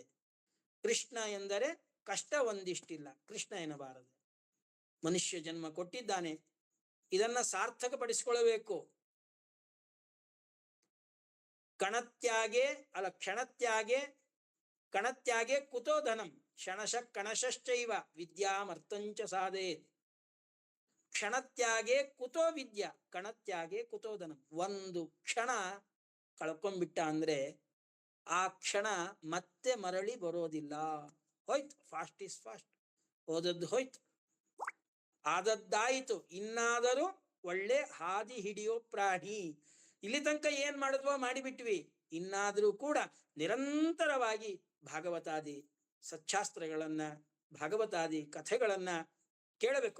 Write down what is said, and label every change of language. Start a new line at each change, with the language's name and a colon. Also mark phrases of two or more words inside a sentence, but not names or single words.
Kannada: ಕೃಷ್ಣ ಎಂದರೆ ಕಷ್ಟ ಒಂದಿಷ್ಟಿಲ್ಲ, ಕೃಷ್ಣ ಎನ್ನಬಾರದೆ. ಮನುಷ್ಯ ಜನ್ಮ ಕೊಟ್ಟಿದ್ದಾನೆ, ಇದನ್ನ ಸಾರ್ಥಕಪಡಿಸಿಕೊಳ್ಳಬೇಕು.
Sanskrit: ಕಣತ್ಯಾಗೆ ಕುತೋ ಧನಂ ಕ್ಷಣಶ ಕಣಶಶ್ಚೈವ ವಿದ್ಯಾಮರ್ಥಂಚ ಸಾಧೇತ್. ಕ್ಷಣತ್ಯಾಗೆ ಕುತೋ ವಿದ್ಯಾ, ಕಣತ್ಯಾಗೆ ಕುತೋ ಧನಂ.
Kannada: 1 ಕ್ಷಣ ಕಳ್ಕೊಂಡ್ಬಿಟ್ಟ ಅಂದ್ರೆ ಆ ಕ್ಷಣ ಮತ್ತೆ ಮರಳಿ ಬರೋದಿಲ್ಲ. ಹೋಯ್ತು,
English: past is past.
Kannada: ಓದದ್ದು ಹೋಯ್ತು, ಆದದ್ದಾಯಿತು, ಇನ್ನಾದರೂ ಒಳ್ಳೆ ಹಾದಿ ಹಿಡಿಯೋ ಪ್ರಾಣಿ. ಇಲ್ಲಿ ತನಕ ಏನ್ ಮಾಡಿದ್ವೋ ಮಾಡಿಬಿಟ್ವಿ, ಇನ್ನಾದರೂ ಕೂಡ ನಿರಂತರವಾಗಿ ಭಾಗವತಾದಿ ಸಚ್ಚಾಸ್ತ್ರಗಳನ್ನ, ಭಾಗವತಾದಿ ಕಥೆಗಳನ್ನ ಕೇಳಬೇಕು.